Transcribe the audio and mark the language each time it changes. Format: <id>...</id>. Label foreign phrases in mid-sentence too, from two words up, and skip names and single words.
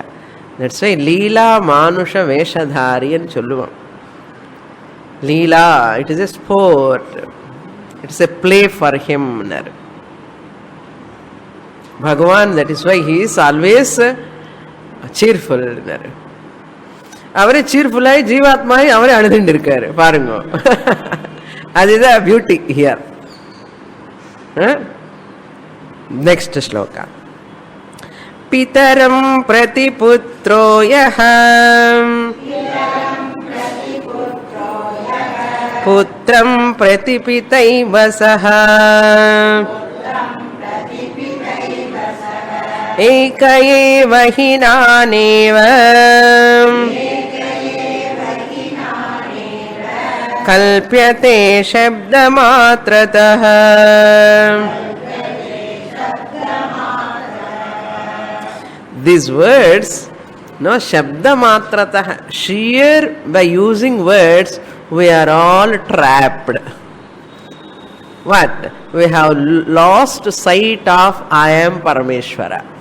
<en>That's why</en> <sa>लीला मानुष वेषधारी</sa> <en>and Cholluvam. Leela, it is a sport. It's a play for him. Bhagavan, that is why he is always cheerful.</en> <ta>அவரே cheerful ஆய், ஜீவாத்மா ஆய், அவரே அழுதுண்டிருக்கார். பாருங்கோ.</ta> <en>That is the beauty here. Next shloka.</en> <sa>पितरं प्रतिपुत्रो यहं पुत्रं प्रतिपितैव सह एक एव हिनानेव कल्प्यते शब्दमात्रतः.</sa> <en>These words, no,</en> <sa>शब्द मात्रतः,</sa> <en>sheer by using words, we are all trapped. What? We have lost sight of I am Parameshwara.</en>